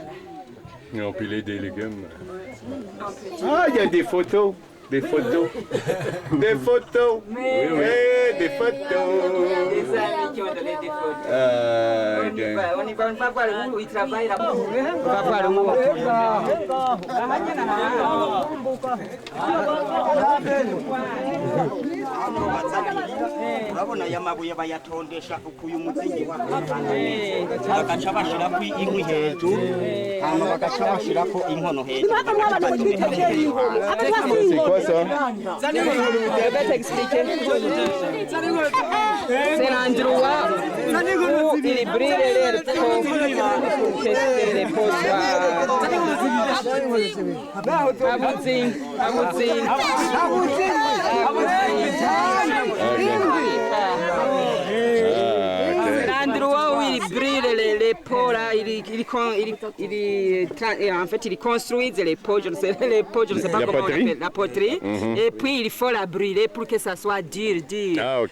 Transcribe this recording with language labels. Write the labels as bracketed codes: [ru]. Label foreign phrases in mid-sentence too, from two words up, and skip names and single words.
[fr] Ils ont pilé des légumes. Ah, il y a des photos. Des photos. Des photos. Mais des photos. Des amis qui ont donné des photos. On y va voir où ils travaillent là-bas. On va voir où. [rn] urabona aya mabuye bayatondesha ukuyu muzingi wa bagaca bashirako inkwi hejuru hama bagaca bashirako inkono hejuru. [fr] C'est quoi ça? Je vais t'expliquer. C'est l'endroit où ils brûlent les peaux pour tester les peaux. C'est l'endroit où ils brûlent les peaux là, en fait ils construisent les peaux, je ne sais pas comment on appelle, la poterie, et puis il faut la brûler pour que ça soit dur.